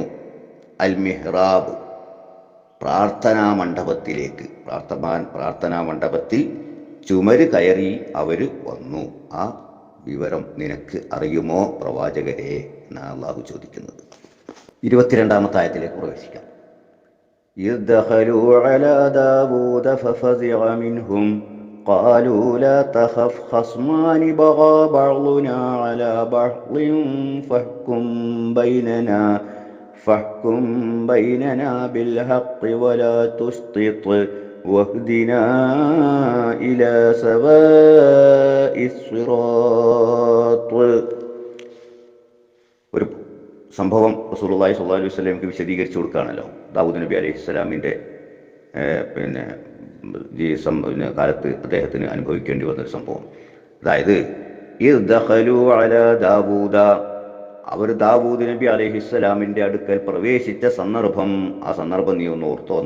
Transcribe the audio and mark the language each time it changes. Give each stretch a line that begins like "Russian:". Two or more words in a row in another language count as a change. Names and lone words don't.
Malayalam: അൽ മിഹ്റാബ്, പ്രാർത്ഥനാ മണ്ഡപത്തിലേക്ക്, പ്രാർത്ഥനാ മണ്ഡപത്തിൽ ചുമര് കയറി അവർ വന്നു. ആ വിവരം നിനക്ക് അറിയുമോ പ്രവാചകരെ എന്നാണ് അള്ളാഹു ചോദിക്കുന്നത്. 22-ാമത്തെ ആയത്തിലേക്ക് പ്രവേശിക്കാം.
Arabic: إذ دخلوا على داود ففزع منهم قالوا لا تخف خصمان بغى بعضنا على بعض فاحكم بيننا بالحق ولا تشطط واهدنا إلى سواء الصراط.
Malayalam: ഒരു സംഭവം
Arabic: رسول الله صلى الله عليه وسلم
Malayalam: വിശദീകരിച്ചു കൊടുക്കുകയാണല്ലോ. ദാവൂദ് നബി അലൈഹിസ്സലാമിൻ്റെ കാലത്ത് അദ്ദേഹത്തിന് അനുഭവിക്കേണ്ടി വന്നൊരു സംഭവം. അതായത്
Arabic: إذ دخلوا على داود,
Malayalam: അവർ ദാവൂദ് നബി അലൈഹിസ്സലാമിൻ്റെ അടുക്കൽ പ്രവേശിച്ച സന്ദർഭം, ആ സന്ദർഭം നീ ഒന്ന് ഓർത്തോന്ന.